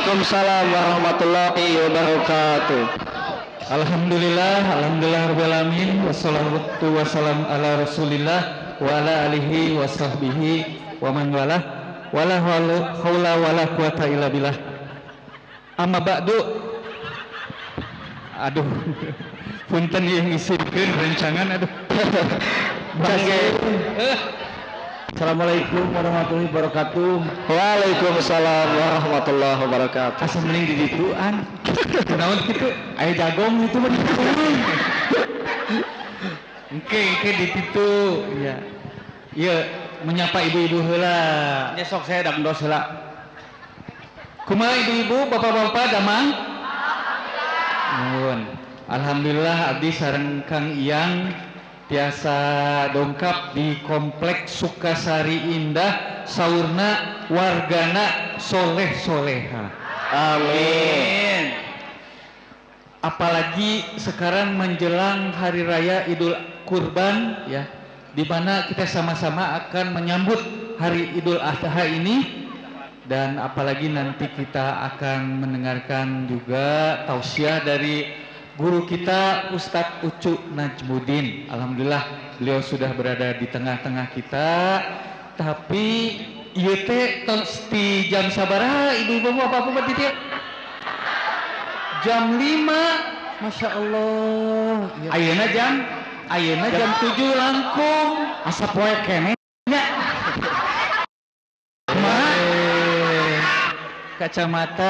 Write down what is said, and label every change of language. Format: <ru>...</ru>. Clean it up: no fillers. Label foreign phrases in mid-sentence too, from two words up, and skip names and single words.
<ar>وعليكم السلام ورحمة الله وبركاته. الحمد لله رب العالمين والصلاة والسلام على رسول الله وعلى آله وصحبه ومن والاه ولا حول ولا قوة إلا بالله. أما بعد. Aduh.</ar> <su>Punten yang ngisipkeun rencangan aduh.</su> <ar>السلام عليكم ورحمة الله وبركاته. وعليكم السلام ورحمة الله وبركاته.</ar> <su>Asa mending di dituan. Naon kitu? Aya jagong itu mah dituan. Engke di situ. Ya. Ieu menyapa ibu-ibu heula. Nya sok saya dangdos heula. Kumaha ibu-ibu, bapak-bapak damang? Nuhun. Alhamdulillah abdi sareng Kang Iyang biasa dongkap di Kompleks Sukasari Indah, saurna wargana soleh-soleha. Amin.</su> <id>Apalagi sekarang menjelang hari raya Idul Kurban ya, di mana kita sama-sama akan menyambut hari Idul Adha ini, dan apalagi nanti kita akan mendengarkan juga tausiah dari guru kita Ustadz Ucu Najmuddin. Alhamdulillah beliau sudah berada di tengah-tengah kita.</id> <su>Tapi ieu teh di jam sabaraha ibu-ibu bapak-bapak di dia? Jam 5.</su> <ar>ما شاء الله.</ar> <su>Ayeuna jam 7 langkung. Asa poe keneh nya. Kacamata</su>